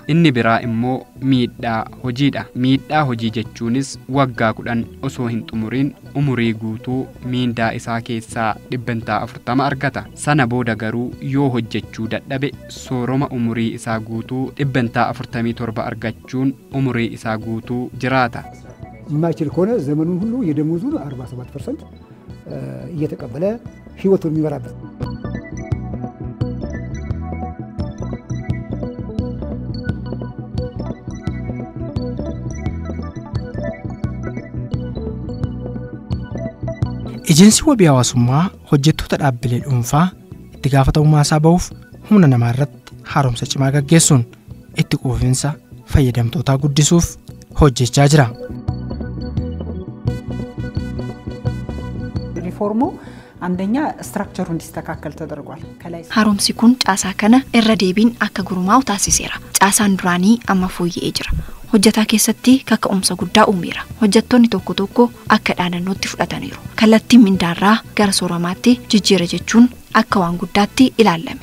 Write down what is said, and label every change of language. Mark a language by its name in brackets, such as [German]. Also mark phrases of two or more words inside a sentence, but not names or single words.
[Oromo] Inni biraa immoo miidhaa hojiidha. Miidhaa hojii jechuunis waggaa 10 osoo hin xumuriin umurii guutuu miindaa isaa keessaa 40% argata. Sana booda garuu yoo hojjechuu dadhabe sooroma umurii isaa guutuu 47 argachuun umurii isaa guutuu jiraata. [Amharic] የማይችል ከሆነ ዘመኑን ሁሉ የደሞዙን 47% እየተቀበለ ህይወቱን የሚመራበት [Oromo] Ejensii wabii hawaasummaa hojjettoota dhaabbilee dhuunfaa itti gaafatamummaa isaa ba'uuf humna namaa irratti haaromsa cimaa gaggeessuun itti quufinsa fayyadamtootaa guddisuuf hojjechaa jira. [Amharic] ሪፎርሙ አንደኛ ስትራክቸሩ እንዲስተካከል ተደርጓል። [Oromo] haaromsi kun caasaa kana irra deebiin akka gurumaa'u taasiseera. Caasaan duraanii amma fooyya'ee jira. Hojjetaa keessatti kaka'umsa guddaa uumeera. Hojjettoonni tokko tokko akka dhaadannootti fudhataniiru. Kallattiin mindaarraa gara sooramaatti jijjiira jechuun akka waan guddaatti ilaalame.